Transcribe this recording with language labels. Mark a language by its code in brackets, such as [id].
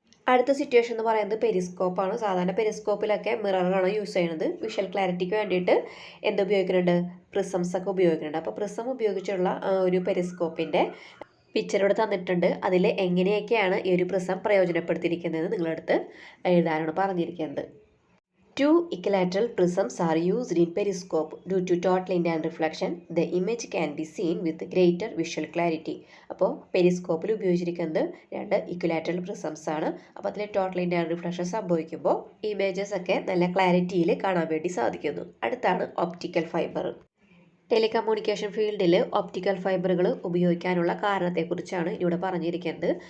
[ml] അടുത്ത സിറ്റുവേഷൻ എന്ന് പറയുന്നത് പെരിസ്കോപ്പാണ്. സാധാരണ പെരിസ്കോപ്പിലൊക്കെ മിററാണ് യൂസ് ചെയ്യുന്നത്. വിഷ്വൽ ക്ലാരിറ്റിക്ക് വേണ്ടിയിട്ട് എന്ത് ഉപയോഗിക്കുന്നുണ്ട്? പ്രിസംസ് ഒക്കെ ഉപയോഗിക്കുന്നുണ്ട്. അപ്പോൾ പ്രിസം ഉപയോഗിച്ചുള്ള ഒരു പെരിസ്കോപ്പിൻ്റെ പിക്ചർ ഇവിടെ തന്നിട്ടുണ്ട്. അതിൽ എങ്ങനെയൊക്കെയാണ് ഈ ഒരു പ്രിസം പ്രയോജനപ്പെടുത്തിയിരിക്കുന്നത് നിങ്ങളടുത്ത് എഴുതാനാണ് പറഞ്ഞിരിക്കുന്നത്. [en] Two equilateral prisms are used in periscope. Due to total internal reflection, the image can be seen with greater visual clarity. [ml] അപ്പോൾ പെരിസ്കോപ്പിൽ ഉപയോഗിച്ചിരിക്കുന്നത് 2 ഇക്വിലാറ്ററൽ പ്രിസംസ് ആണ്. അപ്പോൾ അതിൽ ടോട്ടൽ ഇൻറ്റേർണൽ റിഫ്ലക്ഷൻ സംഭവിക്കുമ്പോൾ ഇമേജസ് ഒക്കെ നല്ല ക്ലാരിറ്റിയിൽ കാണാൻ വേണ്ടി സാധിക്കുന്നു. അടുത്താണ് ഒപ്റ്റിക്കൽ ഫൈബർ. ടെലികമ്മ്യൂണിക്കേഷൻ ഫീൽഡിൽ ഒപ്റ്റിക്കൽ ഫൈബറുകൾ ഉപയോഗിക്കാനുള്ള കാരണത്തെക്കുറിച്ചാണ് ഇവിടെ പറഞ്ഞിരിക്കുന്നത്.